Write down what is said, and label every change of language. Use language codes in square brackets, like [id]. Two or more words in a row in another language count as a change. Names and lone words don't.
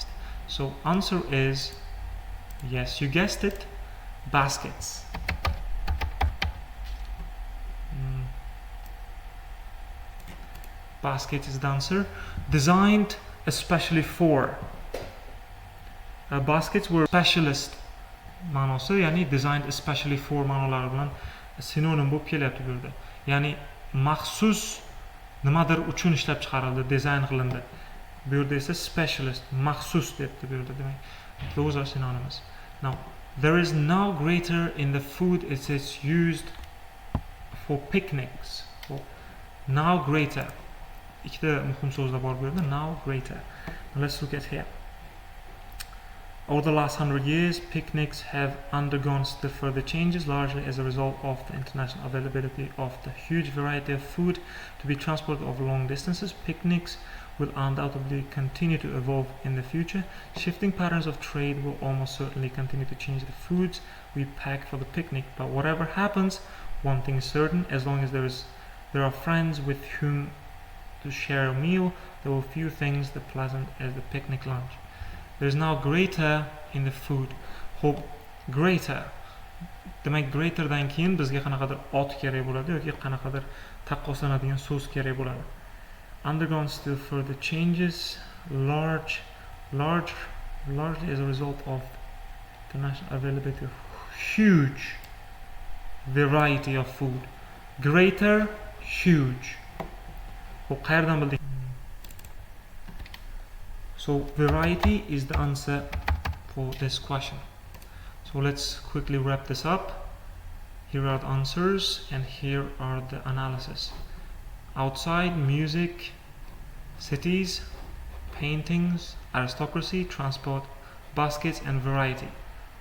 [en] So answer is, yes, you guessed it, baskets. Basket is the answer. Designed especially for. Baskets were specialist [uz] ma'nosi, ya'ni [en] designed especially for [uz] ma'nolari bilan sinonim bo'lib kelyapti bu yerda. Ya'ni maxsus nimadir uchun ishlab chiqarildi, dizayn qilindi. Bu yerda esa specialist, maxsus debdi bu yerda. Demak, [en] those are synonyms. Now, there is now greater in the food it is used for picnics. So, now greater. [uz] Ikkita muhim so'zlar bor bu yerda. [en] Now greater. Now, let's look at here. Over the last 100 years, picnics have undergone still further changes, largely as a result of the international availability of the huge variety of food to be transported over long distances. Picnics will undoubtedly continue to evolve in the future. Shifting patterns of trade will almost certainly continue to change the foods we pack for the picnic. But whatever happens, one thing is certain: as long as there are friends with whom to share a meal, there will few things that pleasant as the picnic lunch. There is now greater in the food. Hope greater. [uz] Demak, greaterdan keyin bizga qanaqadir ot kerak bo'ladi yoki qanaqadir taqqoslanadigan so'z kerak bo'ladi. [en] Undergone still further changes, largely as a result of the national availability of huge variety of food. Greater, huge. Hope [uz] qayerdan bildik? [en] So variety is the answer for this question. So let's quickly wrap this up. Here are the answers and here are the analysis. Outside, music, cities, paintings, aristocracy, transport, baskets, and variety.